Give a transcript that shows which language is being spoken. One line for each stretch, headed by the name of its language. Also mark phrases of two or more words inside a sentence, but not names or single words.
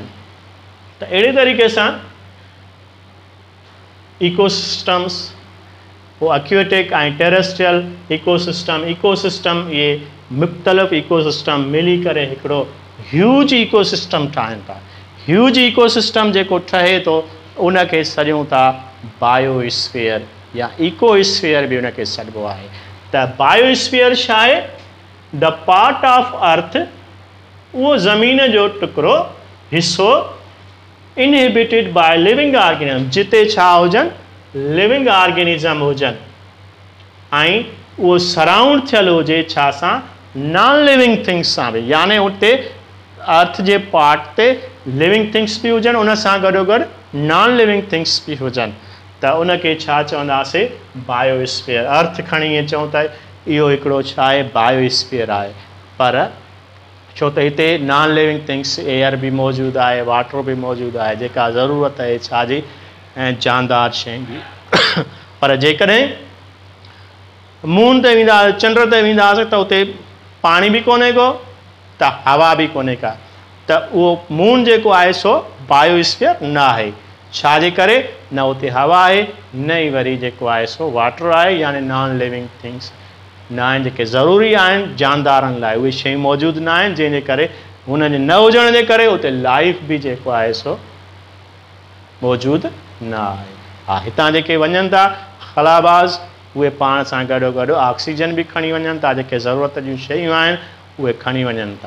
Sindhi: त अहिड़े तरीक़े सां इकोसिस्टम्स वो एक्वेटिक ऐं
English: terrestrial ecosystem
Sindhi: इहे मुख़्तलिफ़ इकोसिस्टम मिली करे हिकिड़ो
English: huge ecosystem
Sindhi: ठाहिनि था।
English: huge ecosystem
Sindhi: जेको ठहे थो उनखे सॾियूं था बायोस्फीयर या इकोस्फीयर बि उनखे सॾिबो आहे। त बायोस्फीयर छा आहे?
English: the part of earth,
Sindhi: उहो ज़मीन जो टुकड़ो हिसो
English: inhabited by living organism,
Sindhi: जिते छा हुजनि
English: living organism
Sindhi: हुजनि ऐं उहो सराउंड थियल हुजे छा सां
English: non living things
Sindhi: सां बि। यानी उते अर्थ जे पार्ट ते
English: living things
Sindhi: बि हुजनि, उन सां गॾोगॾु
English: non living things
Sindhi: बि हुजनि त उनखे छा चवंदासीं बायोस्फीयर। अर्थ खणी ईअं चऊं त इहो हिकिड़ो छा आहे बायोस्फीयर आहे। पर छो त हिते
English: non living things air
Sindhi: बि मौजूदु आहे, वाटर बि मौजूदु आहे, जेका ज़रूरत आहे छाजी ऐं जानदार शइ जी। पर जेकॾहिं मून ते वेंदासीं, चंड ते वेंदासीं त उते पाणी बि कोन्हे को त हवा बि कोन्हे का, त उहो मून जेको आहे सो बायोस्फीयर न आहे। छाजे करे? न उते हवा आहे, न ई वरी जेको आहे सो वाटर आहे, यानी
English: non living things
Sindhi: न आहिनि जेके ज़रूरी आहिनि जानदारनि लाइ। उहे शयूं मौजूदु न आहिनि जंहिंजे करे हुनजे न हुजण जे करे उते लाइफ बि जेको आहे सो मौजूदु न आहे। हा, हितां जेके वञनि था खलाबाज़ उहे पाण सां गॾोगॾु ऑक्सीजन बि खणी वञनि था, जेके ज़रूरत जूं शयूं आहिनि उहे खणी वञनि था।